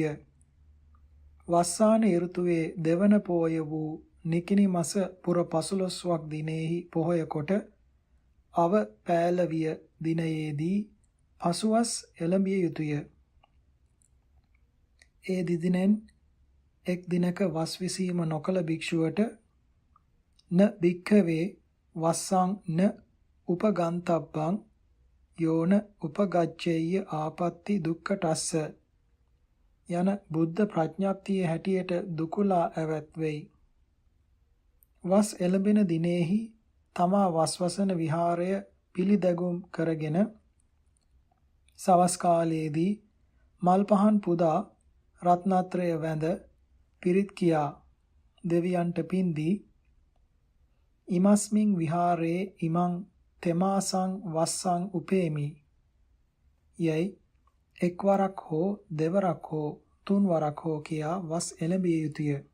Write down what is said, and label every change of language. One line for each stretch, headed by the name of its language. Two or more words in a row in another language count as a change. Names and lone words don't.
Sinhala: වස්සාන ඍතුවේ දෙවන පෝය වූ නිකිණි මස පුර 15වක් දිනෙහි පොහොය කොට අව පෑලවිය දිනයේදී පසුවස් එළඹිය යුතුය. ඒ දිදිනෙන් එක් දිනක වස් විසීම නොකළ භික්ෂුවට
Pali: න භික්ඛවේ වස්සං න උපගන්තබ්බං යෝන උපගච්ඡේය ආපත්‍ති දුක්ඛටස්ස
Sinhala: යන බුද්ධ ප්‍රඥප්තිය හැටියට දුකලා ඇවත් වෙයි. වස් එළඹෙන දිනෙහි තමා වස්වසන විහාරය පිළිදැගුම් කරගෙන සවස් කාලයේදී මල් පහන් පුදා රත්නත්‍රය වැඳ පිරිත් කියා දෙවියන්ට පින්දී
Pali: ඉමස්මින් විහාරේ ඉමං තෙමාසං වස්සං උපේමි
Sinhala: යයි එක්වරක් හෝ දෙවරක් හෝ තුන්වරක් හෝ කියා වස් එළඹිය යුතුය.